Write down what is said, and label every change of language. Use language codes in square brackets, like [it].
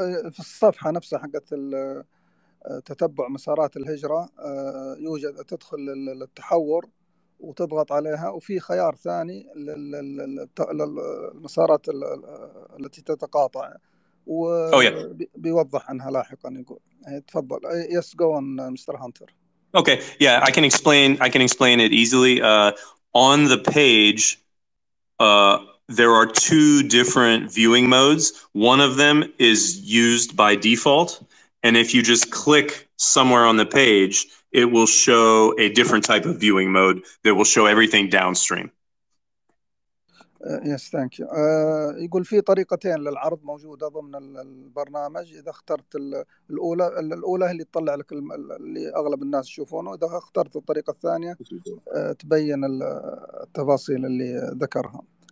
[ar] في الصفحة نفسها حقت تتبع مسارات الهجرة يوجد تدخل للتحور وتضغط عليها، وفي خيار ثاني للمسارات التي تتقاطع وبيوضح عنها لاحقا. يقول تفضل. [en] Yes, go on, Mr. Hunter. Okay, yeah, I can explain it easily. On the page, there are two different viewing modes. One of them is used by default, and if you just click somewhere on the page, it will show a different type of viewing mode that will show everything downstream. Yes, thank you. [ar] يقول في طريقتين للعرض موجودة ضمن البرنامج. إذا اخترت الأولى اللي تطلع لك اللي أغلب الناس يشوفونه. إذا اخترت الطريقة الثانية تبين التفاصيل اللي ذكرها.